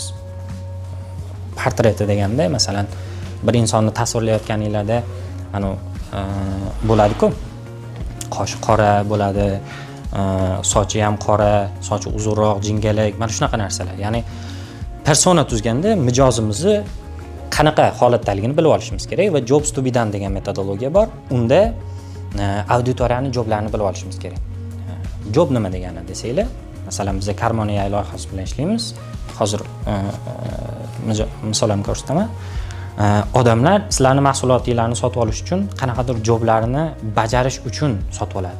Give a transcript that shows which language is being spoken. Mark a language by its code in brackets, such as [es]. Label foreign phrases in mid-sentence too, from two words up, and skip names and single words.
[uz] Portreti deganda, masalan, bir insonni tasvirlayotganinglarda, bo'ladi-ku, qoshi qora bo'ladi, sochi ham qora, sochi uzunroq, jingalak, mana shunaqa narsalar. Ya'ni persona tuzganda mijozimizni qanaqa holatdaligini bilib olishimiz kerak va [en] jobs to be done [uz] degan metodologiya bor. Unda auditoriyaning joblarini bilib olishimiz kerak. Job nima degani desanglar, masalan, biz Karmon AI loyihasi bilan ishlaymiz. Hozir misol ham ko'rsataman. Odamlar sizlarning mahsulotinglarni sotib olish uchun qanaqadir joblarni bajarish uchun sotib oladi.